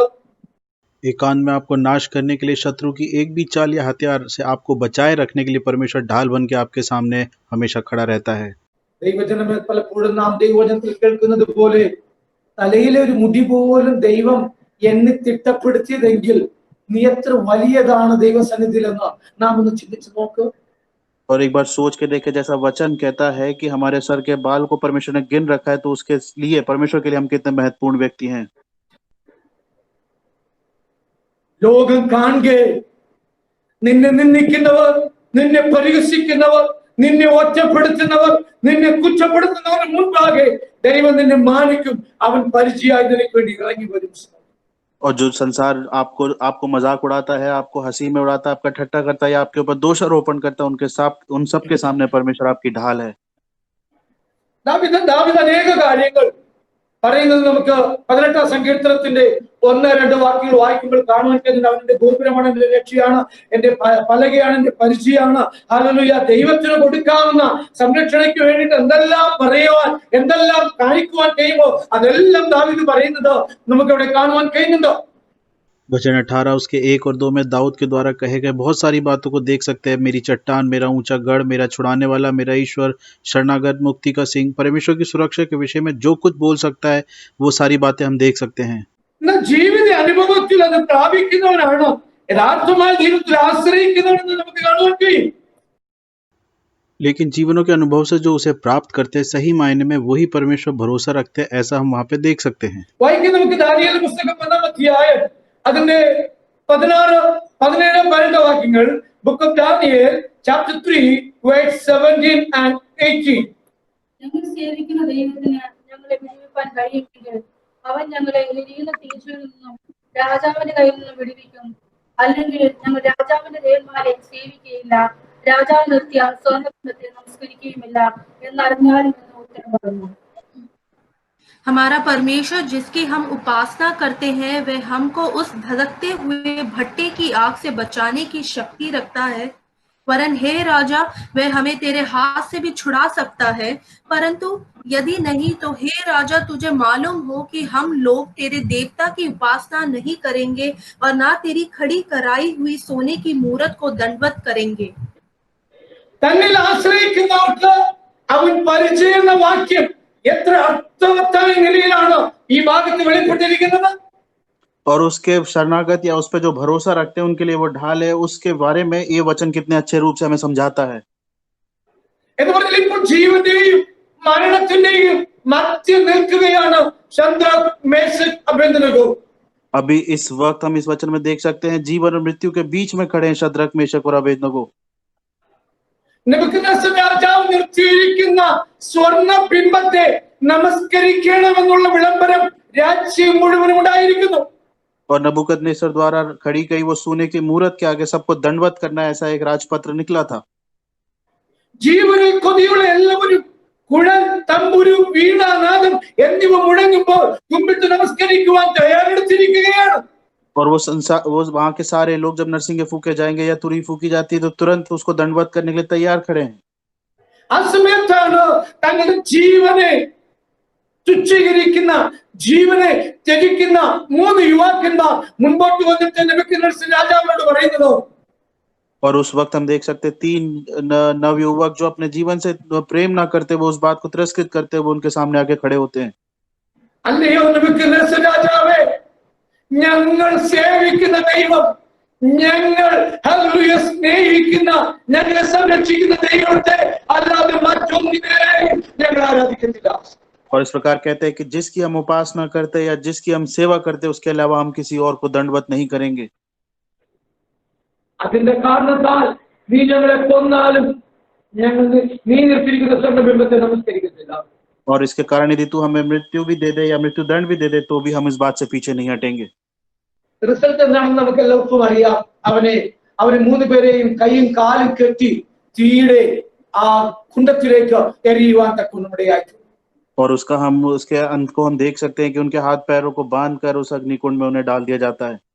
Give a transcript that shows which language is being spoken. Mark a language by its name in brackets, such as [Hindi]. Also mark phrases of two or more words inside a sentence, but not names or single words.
[Hindi] एकांत में आपको नाश करने के लिए शत्रु की एक भी चाल या हथियार से आपको बचाए रखने के लिए परमेश्वर ढाल बन के आपके सामने हमेशा खड़ा रहता है। [Malayalam] ദൈവജനമേ, പലപ്പോഴും നാം ദൈവവചനത്തിൽ കേൾക്കുന്നത് പോലെ തലയിലെ ഒരു മുടി പോലും ദൈവം എന്നെ തിട്ടപ്പെടുത്തിയതെങ്കിൽ നീ എത്ര വലിയതാണ് ദൈവസന്നിധിയിലെന്ന് നാം ഒന്ന് ചിന്തിച്ചു നോക്ക്. [Hindi] और एक बार सोच के देखे, जैसा वचन कहता है कि हमारे सर के बाल को परमेश्वर ने गिन रखा है, तो उसके लिए परमेश्वर के लिए हम कितने महत्वपूर्ण व्यक्ति हैं। [Malayalam] ലോകം കാണുകെ നിന്നെ നിന്ദിക്കുന്നവർ, നിന്നെ പരിഹസിക്കുന്നവർ, നിന്നെ ഒറ്റപ്പെടുത്തുന്നവർ, നിന്നെ കുറ്റപ്പെടുത്തുന്നവർ മുൻപാകെ ദൈവം നിന്നെ മാനിക്കും. അവൻ പരിചയമായി നിനക്ക് വേണ്ടി ഇറങ്ങി വരും. [Hindi] और जो संसार आपको मजाक उड़ाता है, आपको हंसी में उड़ाता है, आपका ठट्टा करता है या आपके ऊपर दोषारोपण करता है, उन सब के सामने परमेश्वर आपकी ढाल है। [Malayalam] ദാവീദ് അനേക കാര്യങ്ങൾ പറയുന്നത് നമുക്ക് 18ാം സങ്കീർത്തനത്തിന്റെ 1-2 വാക്യങ്ങൾ വായിക്കുമ്പോൾ കാണുവാൻ കഴിയുന്നത് അവന്റെ ഗോപുരമാണ്, എന്റെ രക്ഷയാണ്, എന്റെ പലകയാണ്, എന്റെ പരിചയമാണ്. ഹല്ലേലൂയ. ദൈവത്തിന് കൊടുക്കാവുന്ന സംരക്ഷണയ്ക്ക് വേണ്ടിയിട്ട് എന്തെല്ലാം പറയുവാൻ, എന്തെല്ലാം കാണിക്കുവാൻ കഴിയുമോ അതെല്ലാം ദാവീദ് പറയുന്നത് നമുക്ക് അവിടെ കാണുവാൻ കഴിയുന്നുണ്ടോ? [Hindi] वचन 18 उसके 1 और 2 में दाऊद के द्वारा कहे गए बहुत सारी बातों को देख सकते हैं। मेरी चट्टान, मेरा ऊंचा गढ़, मेरा छुड़ाने वाला, मेरा ईश्वर, शरणागत, मुक्ति का सिंह। परमेश्वर की सुरक्षा के विषय में जो कुछ बोल सकता है वो सारी बातें हम देख सकते हैं। [Malayalam] ജീവിത അനുഭവത്തിൽ അത് പ്രാപിക്കുന്നവനാണ് യഥാർത്ഥമായ ജീവിതത്തിൽ ആശ്രയിക്കുന്നവനെന്ന് നമുക്ക് കാണുവാൻ കഴിയും. [Hindi] लेकिन जीवनों के अनुभव से जो उसे प्राप्त करते हैं सही मायने में वही परमेश्वर भरोसा रखते हैं, ऐसा हम वहां पे देख सकते हैं। [Malayalam] വായിക്കുന്ന നമുക്ക് ദാനിയേൽ പുസ്തകം 1-ാം അധ്യായം അതിന്റെ 16-17 വാക്യങ്ങൾ. [English] Book of Daniel chapter 3 verse 17 and 18. [Malayalam] ഞങ്ങൾ സേവിക്കുന്ന ദൈവത്തിന് ഞങ്ങളെ വിടുവിപ്പാൻ കഴിയുമെങ്കിൽ അവൻ ഞങ്ങളെ എരിയുന്ന തീച്ചയിൽ നിന്നും രാജാവിന്റെ കയ്യിൽ നിന്നും വിടുവിക്കും. അല്ലെങ്കിൽ ഞങ്ങൾ രാജാവിന്റെ ദേവന്മാരെ സേവിക്കുകയില്ല, രാജാവ് നിർത്തിയ സ്വർണ്ണത്തെ നമസ്കരിക്കുകയുമില്ല എന്നറിഞ്ഞാലും എന്ന് ഉത്തരം പറഞ്ഞു. [Hindi] हमारा परमेश्वर जिसकी हम उपासना करते हैं वह हमको उस धधकते हुए भट्टे की आग से बचाने की शक्ति रखता है। वरन हे राजा, वह हमें तेरे हाथ से भी छुड़ा सकता है, परंतु यदि नहीं तो हे राजा, तुझे मालूम हो कि हम लोग तेरे देवता की उपासना नहीं करेंगे और ना तेरी खड़ी कराई हुई सोने की मूरत को दंडवत करेंगे। [Malayalam] തന്നിൽ ആശ്രയിക്കുന്നവർക്ക് അവൻ പരിചയ വാക്യം എത്ര അർത്ഥവത്തായ നിലയിലാണ് ഈ ഭാഗത്ത് വെളിപ്പെട്ടിരിക്കുന്നത്. [Hindi] और उसके शरणागत या उस पर जो भरोसा रखते हैं उनके लिए वो ढाल है, उसके बारे में ये वचन कितने अच्छे रूप से हमें समझाता है। [Malayalam] എന്ന് പറഞ്ഞാൽ ഇപ്പോൾ ജീവന്റെയും മരണത്തിന്റെയും മധ്യ നിൽക്കുകയാണ് ശദ്രക്, മേശക്, അബേദ്നെഗോ. [Hindi] अभी इस वक्त हम इस वचन में देख सकते हैं जीवन और मृत्यु के बीच में खड़े हैं शद्रक, मेशक और अबेदनगो। [Malayalam] നെബൂഖദ്നേസർ രാജാവ് നിർത്തിയിരിക്കുന്ന സ്വർണ്ണ ബിംബത്തെ നമസ്കരിക്കണമെന്നുള്ള വിളംബരം രാജ്യം മുഴുവനും ഉണ്ടായിരിക്കുന്നു. [Hindi] और नबूकदनेस्सर द्वारा खड़ी गई वो सोने की मूरत के आगे सबको दंडवत करना, ऐसा एक राजपत्र निकला था। [Malayalam] ജീവനിൽ കൊതിയുള്ള എല്ലാവരും കുഴൽ, തമ്പുരു, വീണാനാദം എന്നിവ മുഴങ്ങുമ്പോൾ കുമ്പിട്ട് നമസ്കരിക്കുവാൻ തയ്യാറെടുത്തിരിക്കുകയാണ്. [Hindi] और वो वहां के सारे लोग जब नरसिंगे फूके जाएंगे या तुरी फूकी जाती है तो तुरंत उसको दंडवत करने के लिए तैयार खड़े हैं। [Malayalam] ആ സമയത്താണ് തങ്ങളുടെ ജീവനെ തുച്ഛീകരിക്കുന്ന, ജീവനെ ത്യജിക്കുന്ന 3 യുവാക്കന്മാർ മുൻപോട്ട് വന്നിട്ട് നെബൂഖദ്നേസർ രാജാവിനോട് പറയുന്നത്. [Hindi] और उस वक्त हम देख सकते 3 नवयुवक जो अपने जीवन से प्रेम ना करते, वो उस बात को तिरस्कृत करते, वो उनके सामने आके खड़े होते हैं। [Malayalam] അല്ലയോ നെബൂഖദ്നേസർ രാജാവേ, ഞങ്ങൾ സേവിക്കുന്ന ദൈവം, ഞങ്ങൾ ഹല്ലേലൂയ സ്നേഹിക്കുന്ന, ഞങ്ങളെ സംരക്ഷിക്കുന്ന ദൈവത്തെ അല്ലാതെ മറ്റൊന്നിനെയും ഞങ്ങൾ ആരാധിക്കുന്നില്ല. [Hindi] और इस प्रकार कहते हैं कि जिसकी हम उपासना करते या जिसकी हम सेवा करते उसके अलावा हम किसी और को दंडवत नहीं करेंगे। [Malayalam] അതിന്റെ കാരണത്താൽ നീ ഞങ്ങളെ കൊന്നാലും ഞങ്ങൾ നീ നിർത്തിയിരിക്കുന്ന സ്വർണ്ണബിംബത്തെ നമസ്കരിക്കത്തില്ല. [Hindi] और इसके कारण यदि तू हमें मृत्यु भी दे दे या मृत्यु दंड भी दे दे तो भी हम इस बात से पीछे नहीं हटेंगे। [Malayalam] റിസൾട്ട് എന്താണെന്ന് നമുക്ക് എല്ലാവർക്കും അറിയാം. അവനെ 3 പേരെയും കൈയും കാലും കെട്ടി തീയുടെ ആ കുണ്ടത്തിലേക്ക് എറിയുവാൻ തക്കുന്നിടയായി. [Hindi] और उसके अंत को हम देख सकते हैं कि उनके हाथ पैरों को बांधकर उस अग्निकुंड में उन्हें डाल दिया जाता है।